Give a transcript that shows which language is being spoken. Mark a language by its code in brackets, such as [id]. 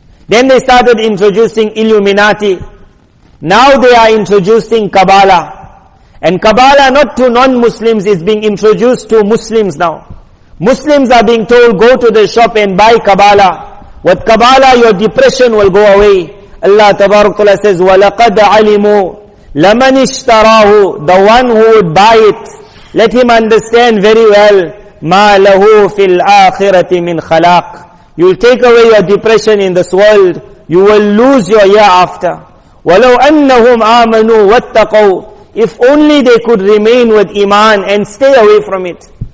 [en] Then they started introducing Illuminati. Now they are introducing Kabbalah. And Kabbalah not to non-Muslims is being introduced to Muslims now. Muslims are being told, go to the shop and buy Kabbalah. With Kabbalah your depression will go away. Allah Tabarak says, [ar] وَلَقَدْ عَلِمُوا لَمَنِ اشْتَرَاهُ. [en] The one who would buy it, let him understand very well, [ar] مَا لَهُ فِي الْآخِرَةِ مِنْ خَلَاقٍ. [en] You will take away your depression in this world. You will lose your year after. [ar] وَلَوْ أَنَّهُمْ آمَنُوا وَاتَّقَوْا. [en] If only they could remain with Iman and stay away from it.